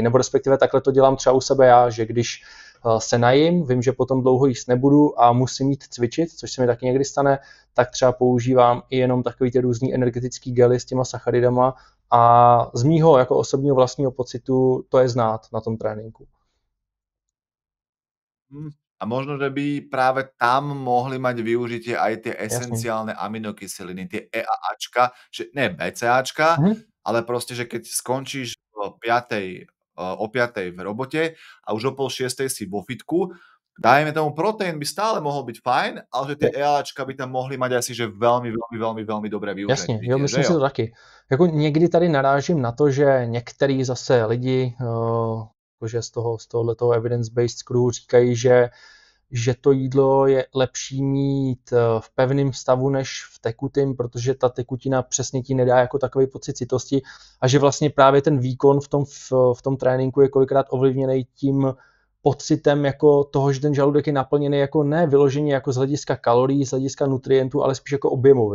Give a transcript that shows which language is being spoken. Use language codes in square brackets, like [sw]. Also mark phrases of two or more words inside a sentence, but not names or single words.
[cs] Nebo respektive takhle to dělám třeba u sebe já, že když se najím, vím, že potom dlouho jíst nebudu a musím jít cvičit, což se mi taky někdy stane, tak třeba používám i jenom takový ty různý energetický gely s těma sacharidama a z mýho jako osobního vlastního pocitu to je znát na tom tréninku. [sk] A možno, že by práve tam mohli mať využitie aj tie esenciálne aminokyseliny, tie EAAčka, že ne BCAčka, ale proste, že keď skončíš o 5. v robote a už o 5:30 si vo fitku, dajme tomu proteín by stále mohol byť fajn, ale že tie EAAčka by tam mohli mať asi, že veľmi dobré využitie. [cs] Jasně, jo, myslím si to taky. Jako někdy tady narážím na to, že některý zase lidi že z tohoto [en] evidence-based crew [cs] říkají, že to jídlo je lepší mít v pevném stavu než v tekutém, protože ta tekutina přesně ti nedá jako takový pocit citosti a že vlastně právě ten výkon v tom tréninku je kolikrát ovlivněný tím pocitem jako toho, že ten žaludek je naplněný jako ne vyloženě jako z hlediska kalorií, z hlediska nutrientů, ale spíš jako objemově.